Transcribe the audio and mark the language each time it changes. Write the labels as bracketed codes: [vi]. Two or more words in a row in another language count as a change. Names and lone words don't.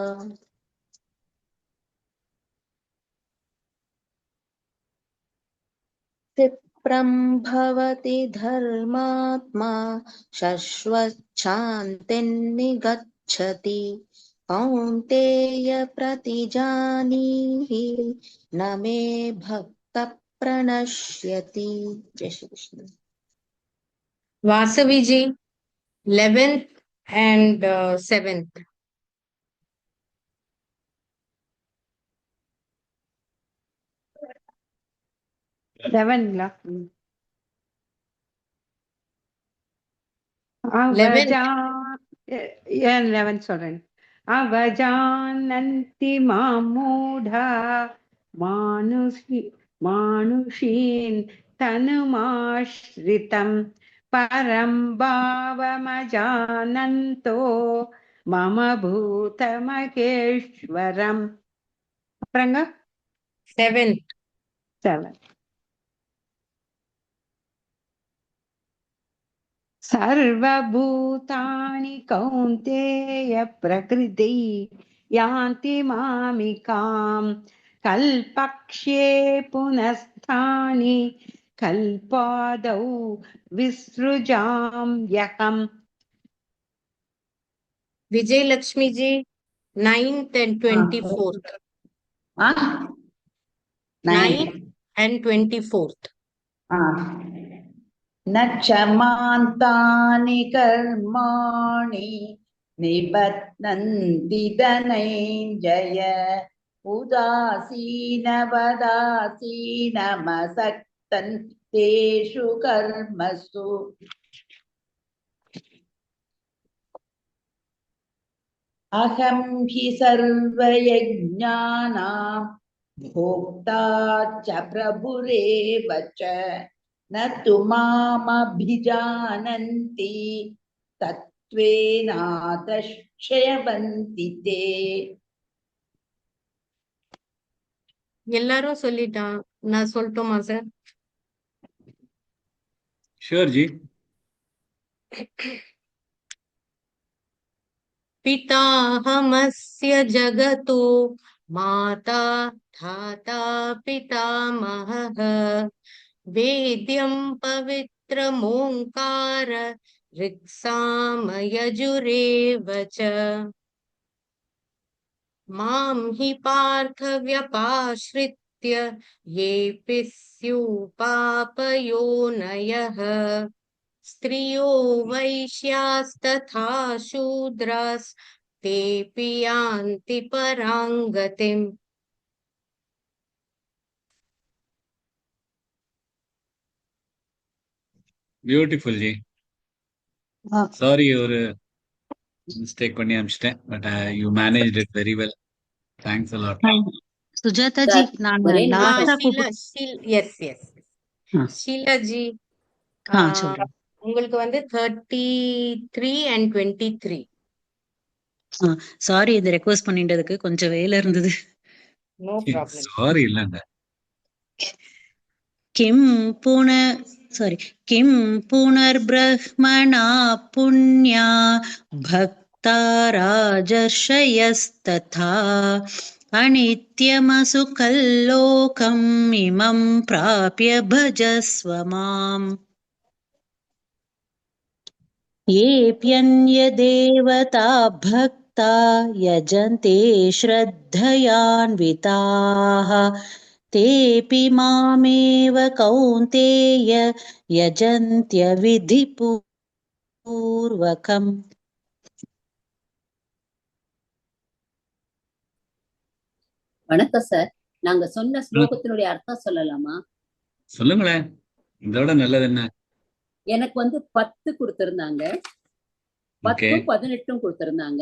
[sa] क्षिप्रं भवति धर्मात्मा शश्वच्छान्तिर्निगच्छति कौन्तेय प्रतिजानीहि न मे भक्तः प्रणश्यति. जय श्री कृष्ण. [en] Vasavi ji, 11th and 7th. [ta] செவன்ங்களா? [en] 11th. [ta] 11 சொல்றேன். [sa] अवजानन्ति मां मूढा मानुषीं तनुमाश्रितम् परं भावमजानन्तो मम भूतमहेश्वरम्. [ta] அப்புறங்க [en] 7th. 7. [sa] सर्वभूतानि कौन्तेय प्रकृति यान्ति मामिकां कल्पक्षये पुनस्तानि कल्पादौ विसृजाम्यहम्. [en] Vijay Lakshmi ji, 9th and 24th. 9th and 24th. [sa] न क्षमान्तानि कर्माणि निबध्नन्ति धनञ्जय उदासीनवदासीनमसक्तं तेषु कर्मसु. अहं हि सर्वयज्ञानां भोक्ता च प्रभुरेव च न तु मामभिजानन्ति तत्त्वेनातश्चयवन्ति ते. [ta] எல்லாரும் சொல்லிட்டான், நான் சொல்லட்டுமா சார்? [en] ஷூர் ஜி. [sa] पिताहमस्य जगतो माता धाता पितामहः वेद्यं पवित्रमोङ्कार ऋक्सामयजुरेव च मां हि पार्थ व्यपाश्रित्य येऽपि स्युपापयोनयः स्त्रियो वैश्यास्तथा शूद्रास्तेऽपि यान्ति परां गतिम्. [en] பியூட்டிஃபுல் ஜி. [ta] சாரி, ஒரு மிஸ்டேக் பண்ணி அனுப்பிச்சிட்டேன். [en] But you managed it very well. Thanks a lot. [ta] சுஜாதா ஜி, நான் லாஸ்டா ஷீலாஜி, உங்களுக்கு வந்து 33 and 23. சாரி, இந்த ரெக்வெஸ்ட் பண்ணிட்டதுக்கு கொஞ்சம் வேலை இருந்தது. [en] No problem. [ta] சாரி இல்லங்க. [sa] किं पुनर्ब्रह्मणा पुण्या भक्ता राजर्षयस्तथा अनित्यमसुखल्लोकम् इमं प्राप्य भजस्व माम्. येऽप्यन्यदेवता भक्ता यजन्ते श्रद्धयान्विताः तेऽपि मामेव कौन्तेय यजन्त्यविधिपूर्वकम्. [ta] வணக்கம் சார். நாங்க சொன்ன ஸ்லோகத்தினுடைய அர்த்தம் சொல்லலாமா? சொல்லுங்களேன், இதோட நல்லது என்ன? எனக்கு வந்து 10 கொடுத்திருந்தாங்க, 10 18 கொடுத்திருந்தாங்க.